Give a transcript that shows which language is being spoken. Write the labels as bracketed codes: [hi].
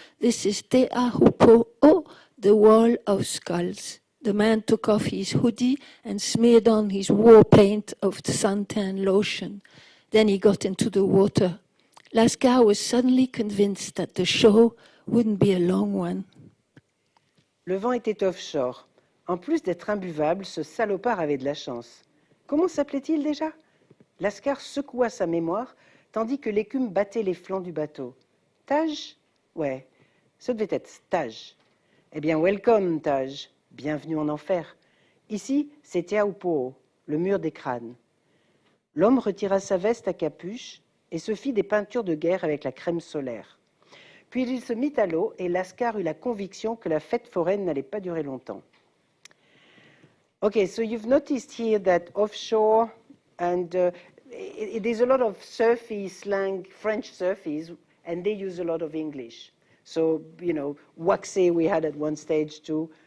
[en] This is Te Ahupo, the wall of skulls. The man took off his hoodie and smeared on his war paint of suntan lotion. Then he got into the water. Lascar was suddenly convinced that the show wouldn't be a long one. [fr] Le vent était offshore. En plus d'être imbuvable, ce salopard avait de la chance. Comment s'appelait-il déjà? Lascar secoua sa mémoire, tandis que l'écume battait les flancs du bateau. Taj? Ouais, ça devait être Taj. Eh bien, welcome, Taj. Bienvenue en enfer. Ici, c'est Te Ahupo, le mur des crânes. L'homme retira sa veste à capuche et se fit des peintures de guerre avec la crème solaire. Puis il se mit à l'eau et Lascar eut la conviction que la fête foraine n'allait pas durer longtemps. [en] Okay, so you've noticed here that offshore, and there's a lot of surfy slang, French surfies, and they use a lot of English. So, you know, waxé we had at one stage too.